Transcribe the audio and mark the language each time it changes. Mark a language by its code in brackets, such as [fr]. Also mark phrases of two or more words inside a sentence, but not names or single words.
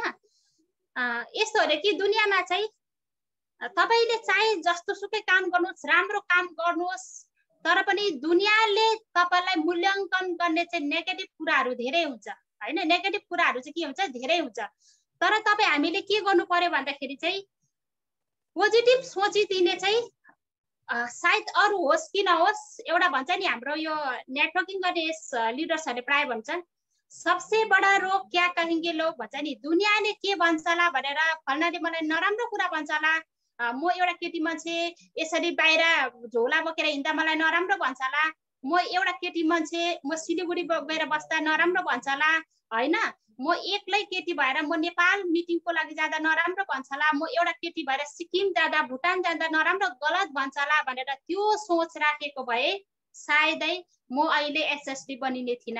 [ne] यस्तो हो रे कि दुनियाँमा चाहिँ तपाईले चाहे जस्तो सुकै काम गर्नुहोस्, राम्रो काम गर्नुहोस्, तर पनि दुनियाँले तपाईलाई मूल्याङ्कन गर्ने चाहिँ नेगेटिभ कुराहरू धेरै हुन्छ हैन। नेगेटिभ कुराहरू चाहिँ के हुन्छ, धेरै हुन्छ। तर तपाईँ हामीले के गर्नु पर्यो भन्दाखेरि चाहिँ पोजिटिभ सोचिदिने चाहिँ सायद अरू होस् कि नहोस्, एउटा भन्छ नि हाम्रो यो नेटवर्किङ गर्ने लिडर्सहरूले प्राय भन्छन् [hi] सबसे बडा रोग क्या कहेंगे लोग [ne] भन्छ नि, दुनियाँले के भन्छ होला भनेर फल्नाले मलाई नराम्रो कुरा भन्छ होला, म एउटा केटी मान्छे यसरी बाहिर झोला बोकेर हिँड्दा मलाई नराम्रो भन्छ होला, म एउटा केटी मान्छे म सिलिगुडी गएर बस्दा नराम्रो भन्छ होला हैन, म एक्लै केटी भएर म नेपाल मिटिङको लागि जाँदा नराम्रो भन्छ होला, म एउटा केटी भएर सिक्किम जाँदा भुटान जाँदा नराम्रो गलत भन्छ होला भनेर त्यो सोच राखेको भए सायदै म अहिले एसएसडी बनिने थिइनँ।